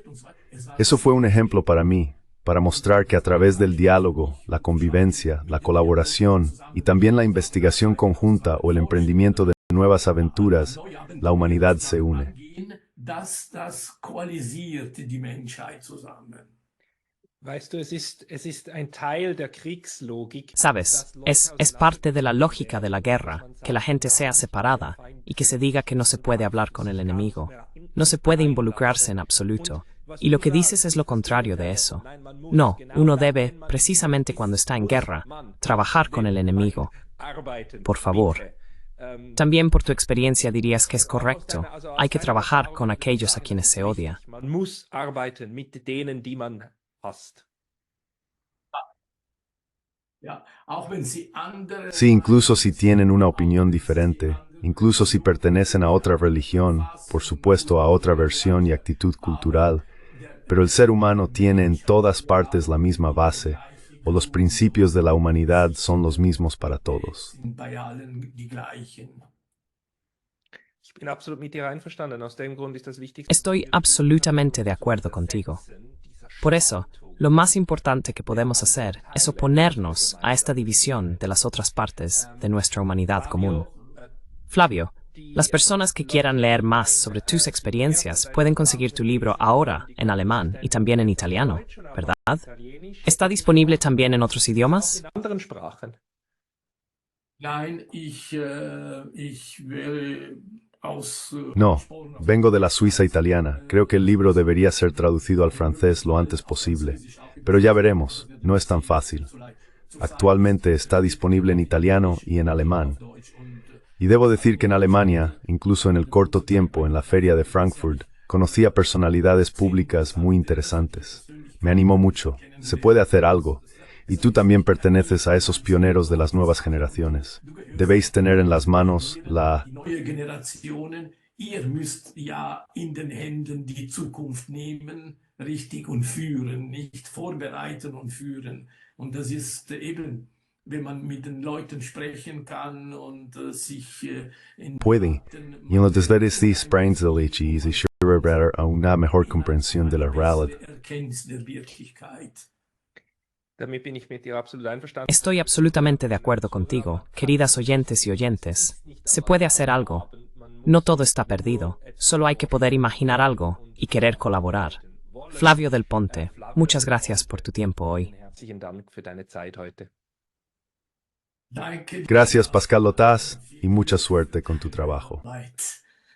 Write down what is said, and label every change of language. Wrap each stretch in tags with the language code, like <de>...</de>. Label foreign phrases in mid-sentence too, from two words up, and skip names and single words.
<es>Eso fue un ejemplo para mí, para mostrar que a través del diálogo, la convivencia, la colaboración y también la investigación conjunta o el emprendimiento de nuevas aventuras, la humanidad se une.</es> <de>Das koalisiert die Menschheit zusammen. Weißt du, es ist ein Teil der Kriegslogik.</de> <es>Sabes, es parte de la lógica de la guerra, que la gente sea separada y que se diga que no se puede hablar con el enemigo. No se puede involucrarse en absoluto. Y lo que dices es lo contrario de eso. No, uno debe, precisamente cuando está en guerra, trabajar con el enemigo. Por favor. También por tu experiencia dirías que es correcto. Hay que trabajar con aquellos a quienes se odia.</es> <de>Man muss arbeiten mit denen, die man hasst.</de> <es>Sí, incluso si tienen una opinión diferente, incluso si pertenecen a otra religión, por supuesto a otra versión y actitud cultural, pero el ser humano tiene en todas partes la misma base, o los principios de la humanidad son los mismos para todos.</es> <de>sind bei allen die gleichen. Ich bin absolut mit dir einverstanden. Aus dem Grund ist das Wichtigste.</de> <es>Estoy absolutamente de acuerdo contigo. Por eso, lo más importante que podemos hacer es oponernos a esta división de las otras partes de nuestra humanidad común. Flavio, las personas que quieran leer más sobre tus experiencias pueden conseguir tu libro ahora en alemán y también en italiano, ¿verdad? ¿Está disponible también en otros idiomas?</es> <de>In anderen Sprachen. Nein, ich will aus...</de> <es>No, vengo de la Suiza italiana. Creo que el libro debería ser traducido al francés lo antes posible. Pero ya veremos, no es tan fácil. Actualmente está disponible en italiano y en alemán. Y debo decir que en Alemania, incluso en el corto tiempo en la feria de Frankfurt, conocí a personalidades públicas muy interesantes. Me animó mucho. Se puede hacer algo. Y tú también perteneces a esos pioneros de las nuevas generaciones. Debéis tener en las manos la...</es> <de>Neue Generationen, ihr müsst ja in den Händen die Zukunft nehmen, richtig und führen, nicht vorbereiten und führen. Und das ist eben, wenn man mit den Leuten sprechen kann und sich in</de> <es>Puede, y en los desveres de sprains de leche y se llevar a una mejor comprensión de la realidad.</es> <de>Erkenntnis der Wirklichkeit. Damit bin ich mit dir absolut einverstanden.</de> <es>Estoy absolutamente de acuerdo contigo, queridas oyentes y oyentes. Se puede hacer algo. No todo está perdido, solo hay que poder imaginar algo y querer colaborar. Flavio del Ponte, muchas gracias por tu tiempo hoy.</es> <de>Herzlichen Dank für deine Zeit heute. Danke.</de> <es>Gracias, Pascal Lotaz, y mucha suerte con tu trabajo.</es> <de>Arbeit.</de>